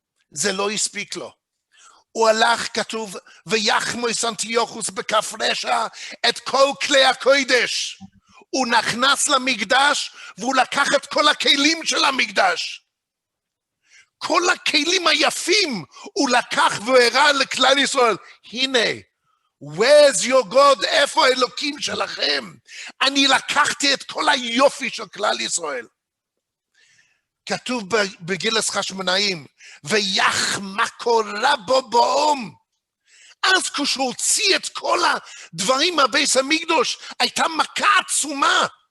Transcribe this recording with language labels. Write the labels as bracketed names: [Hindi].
[Hebrew] זה לא הספיק לו. הוא הלך, כתוב, ויחמוס אנטיוכוס בכף רשע את כל כלי הקודש. הוא נכנס למקדש, והוא לקח את כל הכלים של המקדש. כל הכלים היפים הוא לקח והראה לכלל ישראל. הנה, [English] where's your God? [Hebrew] איפה האלוקים שלכם? אני לקחתי את כל היופי של כלל ישראל. כתוב בגילס חשמונאים, ויחמקו רבו באום. אז כשהוא הוציא את כל הדברים מהבית המקדוש, הייתה מכה עצומה.